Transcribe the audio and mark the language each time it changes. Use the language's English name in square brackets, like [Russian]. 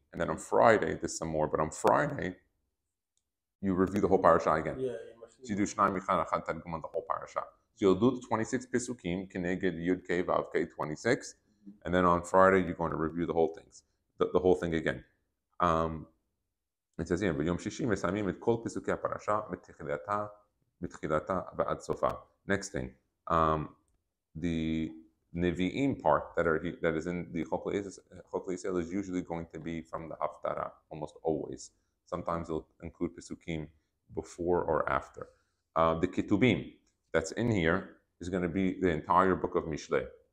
[English] And then on Friday, there's some more. But on Friday, you review the whole parasha again. Yeah, So you do Shnai Michal Echad Targum on the whole parasha. So you'll do the 26 Pesukim, Keneged Yud Kei Vav Kei 26, and then on Friday you're going to review the whole things, the whole thing again. [Hebrew] It says here, ביום שישי מסיימים את כל פסוקי הפרשה מתחילתה ועד סופה. [English] Next thing, the Nevi'im part that is in the Kollel is usually going to be from the Haftarah, almost always. Sometimes it'll include Pesukim before or after. The Ketubim that's in here is going to be the entire book of Mishlei.